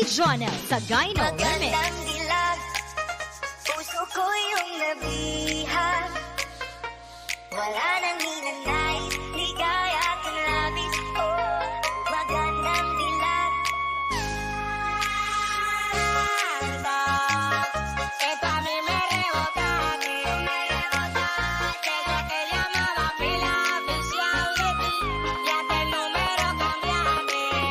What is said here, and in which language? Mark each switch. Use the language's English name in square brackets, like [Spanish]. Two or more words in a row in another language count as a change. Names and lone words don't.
[Filipino] Jonel sa Gyno Remix. Magandang dilag, puso ko yung nabihag. Wala nang ninanais, ligaya at labis. Oh, magandang dilag. [Spanish] Que tú a mí me rebotaste, desde que llamaba pila oficial de ti, ya que el número cambiaste.